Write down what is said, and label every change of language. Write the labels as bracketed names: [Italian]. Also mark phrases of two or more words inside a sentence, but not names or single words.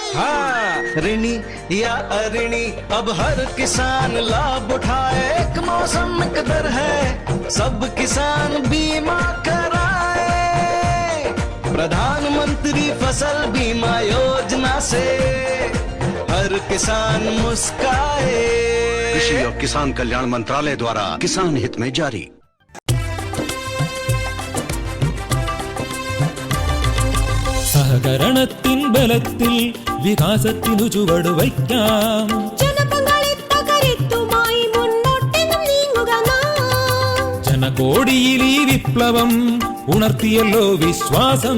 [Hindi] हाँ, ऋणी या अऋणी अब हर किसान लाभ उठाए, एक मौसम कदर है, सब किसान बीमा कराए। प्रधानमंत्री फसल बीमा योजना से हर किसान मुस्काए। कृषि और किसान कल्याण मंत्रालय द्वारा किसान हित में जारी। [Malayalam] സഹകരണത്തിൻ ബലത്തിൽ വികാസത്തിനു ചുവടുവയ്ക്കാം. ജനകോടിയിൽ ഈ വിപ്ലവം ഉണർത്തിയല്ലോ വിശ്വാസം.